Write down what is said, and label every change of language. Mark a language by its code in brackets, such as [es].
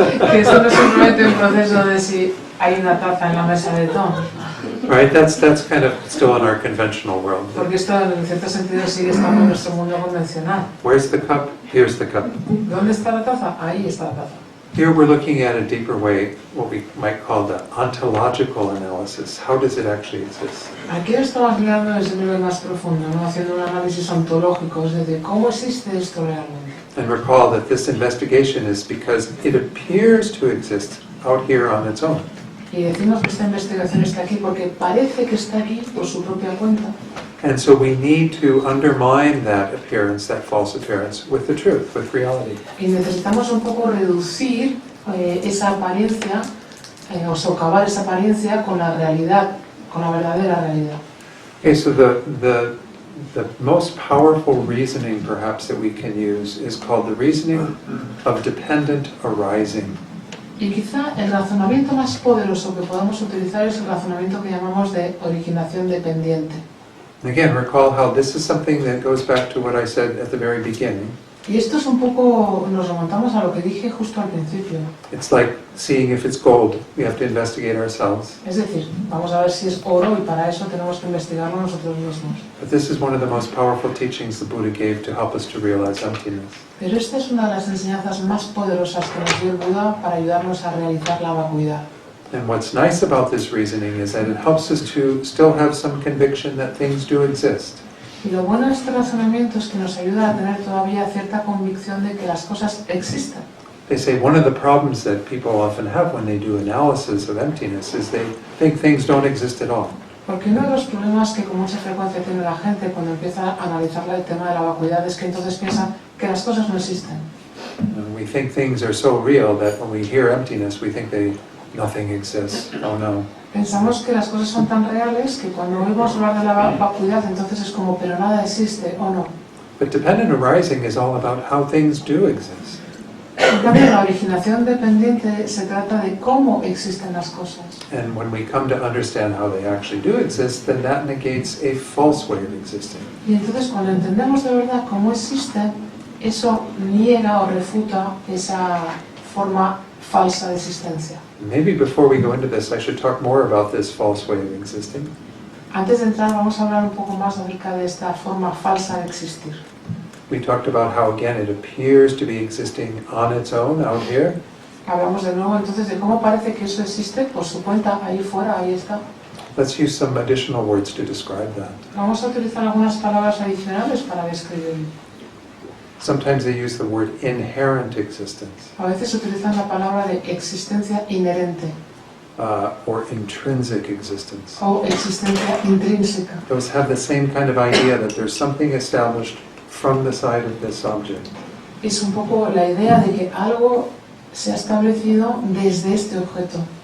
[es] Que esto no es simplemente un proceso de si hay una taza en la mesa de Tom. [en] Right, that's kind of still in our conventional world. [es] Porque esto en cierto sentido sigue estando en nuestro mundo convencional. [en] Where's the cup? Here's the cup. [es] ¿Dónde está la taza? Ahí está la taza. [en] Here we're looking at a deeper way, what we might call the ontological analysis. How does it actually exist? [es] Aquí lo estamos mirando desde un nivel más profundo, ¿no? Haciendo un análisis ontológico, es decir, ¿cómo existe esto realmente? [en] And recall that this investigation is because it appears to exist out here on its own. [es] Y decimos que esta investigación está aquí porque parece que está aquí por su propia cuenta. [en] And so we need to undermine that appearance, that false appearance, with the truth, with reality. [es] Y necesitamos un poco reducir esa apariencia, o socavar esa apariencia con la realidad, con la verdadera realidad. [en] Okay, so the most powerful reasoning perhaps that we can use is called the reasoning of dependent arising. [es] Y quizá el razonamiento más poderoso que podamos utilizar es el razonamiento que llamamos de originación dependiente. [en] Again, recall how this is something that goes back to what I said at the very beginning. [es] Y esto es un poco, nos remontamos a lo que dije justo al principio. [en] It's like seeing if it's gold. We have to investigate ourselves. [es] Es decir, vamos a ver si es oro y para eso tenemos que investigarlo nosotros mismos. [en] But this is one of the most powerful teachings the Buddha gave to help us to realize emptiness. [es] Pero esta es una de las enseñanzas más poderosas que nos dio el Buda para ayudarnos a realizar la vacuidad. [en] And what's nice about this reasoning is that it helps us to still have some conviction that things do exist. [es] Y lo bueno de este razonamiento es que nos ayuda a tener todavía cierta convicción de que las cosas existen. [en] They say one of the problems that people often have when they do analysis of emptiness is they think things don't exist at all. [es] Porque uno de los problemas que con mucha frecuencia tiene la gente cuando empieza a analizar el tema de la vacuidad es que entonces piensan que las cosas no existen. [en] And we think things are so real that when we hear emptiness, we think they nothing exists. Oh no. [es] Pensamos que las cosas son tan reales que cuando oímos hablar de la vacuidad, entonces es como, pero nada existe, o no. [en] But dependent arising is all about how things do exist. [es] En cambio, la originación dependiente se trata de cómo existen las cosas. [en] And when we come to understand how they actually do exist, then that negates a false way of existing. [es] Y entonces cuando entendemos de verdad cómo existen, eso niega o refuta esa forma falsa de existencia. [en] Maybe before we go into this, I should talk more about this false way of existing. [es] Antes de entrar vamos a hablar un poco más acerca de esta forma falsa de existir. [en] We talked about how, again, it appears to be existing on its own out here. [es] Hablamos de nuevo entonces de cómo parece que eso existe por su cuenta, ahí fuera, ahí está. [en] Let's use some additional words to describe that. [es] Vamos a utilizar algunas palabras adicionales para describirlo. [en] Sometimes they use the word inherent existence, [es] A veces utilizan la palabra de existencia inherente [en] or intrinsic existence. [es] o existencia intrínseca. [en] Those have the same kind of idea that there's something established from the side of this object. [es] Es un poco la idea de que algo se ha establecido desde este objeto,